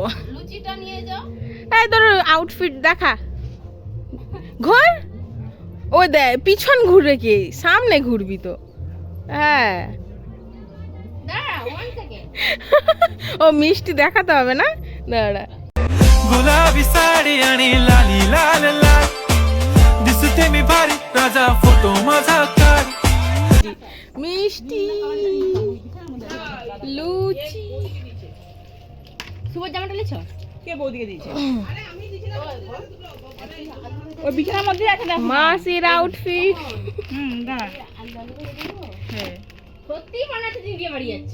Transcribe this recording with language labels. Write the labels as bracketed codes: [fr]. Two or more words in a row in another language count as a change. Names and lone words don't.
[bn] লুচিটা নিয়ে যাও। এই তোর আউটফিট দেখা। ঘোর। ওই দে পিছন ঘুরে কি সামনে ঘুরবি তো। হ্যাঁ ও মিষ্টি দেখাতে হবে না। দাঁড়া। [mr] गुलाबी साडी आणि लाली लाल लाल दिसते मी भारी राजा फोटो माझा काढ [bn] মিষ্টি লুচি। সুবর জামাটা লিছো কে বৌদিকে দিয়েছে? আরে আমি দিছিলাম। ওই বিছানার মধ্যে আছে দেখো মাসির আউটফিট। দাঁড়া। হ্যাঁ সত্যি মনে হচ্ছে তুমি বিয়ে বাড়ি যাচ্ছ।